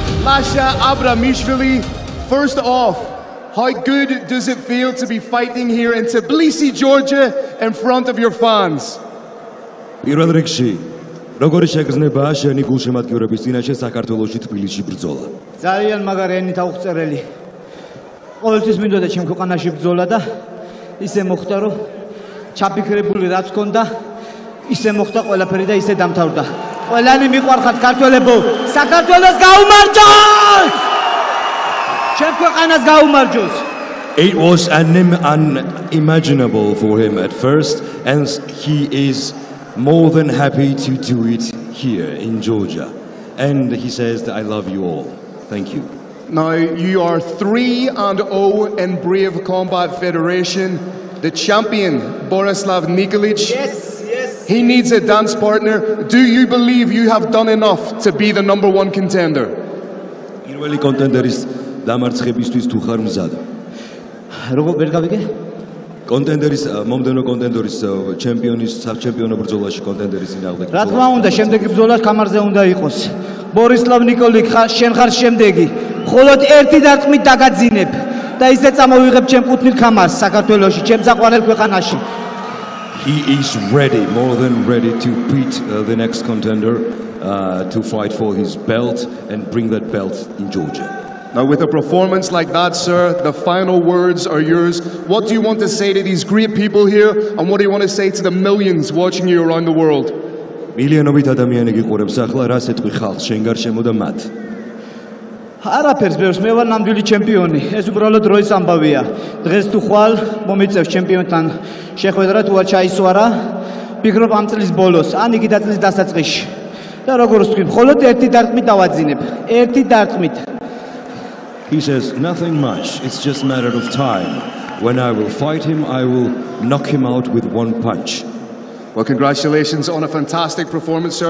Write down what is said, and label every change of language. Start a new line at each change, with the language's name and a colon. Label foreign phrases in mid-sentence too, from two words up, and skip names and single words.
English: Lasha Abramishvili. First off, how good does it feel to be fighting here in Tbilisi, Georgia, in front of your fans?
Georgian: პირველ რიგში, როგორი შეგრძნებაა შენი გულშემატკივრების წინაშე საქართველოში თბილისში ბრძოლა? ძალიან მაგარი ენით აუღწერელი. ყოველთვის მინდოდა ჩემ ქვეყანაში ბრძოლა და ისე მოხდა, რომ ჩაფიქრებული რაც ქონდა, ისე მოხდა ყველაფერი და ისე დამთავრდა. ყველანი მიყვარხართ ქართველებო, საქართველოს გაუმარჯოს! ჩემ ქვეყანას გაუმარჯოს!
English: It was unimaginable for him at first, and he is more than happy to do it here in Georgia. And he says that I love you all. Thank you. Now, you are 3-0 in Brave Combat Federation. The champion, Borislav Nikolic. Yes, yes. He needs a dance partner. Do you believe you have done enough to be the #1 contender?
Georgian: პირველი კონტენდერის დამარცხებისთვის თუ ხარ მზად? როგორ ვერ გავიგე? კონტენდერის მომდენო კონტენდერის ჩემპიონის საჩემპიონო ბრძოლაში კონტენდერის წინააღმდეგ. რა თქმა უნდა, შემდეგი ბრძოლა კამარზე უნდა იყოს. ბორისლავ ნიკოლიკ, შენ ხარ შემდეგი. მხოლოდ ერთი დარტყმით დაგაძინებ და ისე წამოვიღებ ჩემ კუთვნილ კამარს საქართველოში, ჩემ საყვარელ ქვეყანაში.
English: He is ready, more than ready to beat the next contender to fight for his belt and bring that belt in Georgia. Now, with a performance like that, sir, the final words are yours. What do you want to say to these great people here, and what do you want to say to the millions watching you around the world?
Georgian: მილიონობით ადამიანი გიყურებს ახლა, რა სიტყვი ხალხს შენ გარშემო და მათ? არაფერს ბევრს, მე ვარ ნამდვილი ჩემპიონი. ეს უბრალოდ დროის ამბავია. დღეს თუ ხვალ მომიწევს ჩემპიონთან შეხვედრა თუ არ ჩაისვარა, ფიქრობ ამ წლის ბოლოს, ან იგი წლის დასაწყისში. და როგორ ვთქვი, მხოლოდ ერთი დარტყმით დავაძინებ. ერთი დარტყმით.
English: He says nothing much. It's just a matter of time. When I will fight him, I will knock him out with one punch. Well, congratulations on a fantastic performance, sir.